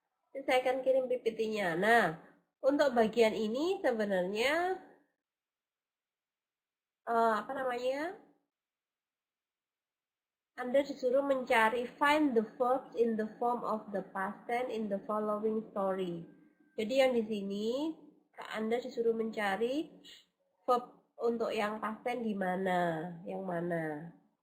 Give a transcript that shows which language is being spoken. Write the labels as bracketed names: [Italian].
[Indonesian] Jadi saya akan kirim PPT-nya. Nah, untuk bagian ini sebenarnya apa namanya? Anda disuruh mencari [English] find the verbs in the form of the past tense in the following story. [Indonesian] Jadi yang di sini Anda disuruh mencari verb untuk yang past tense di mana, yang mana.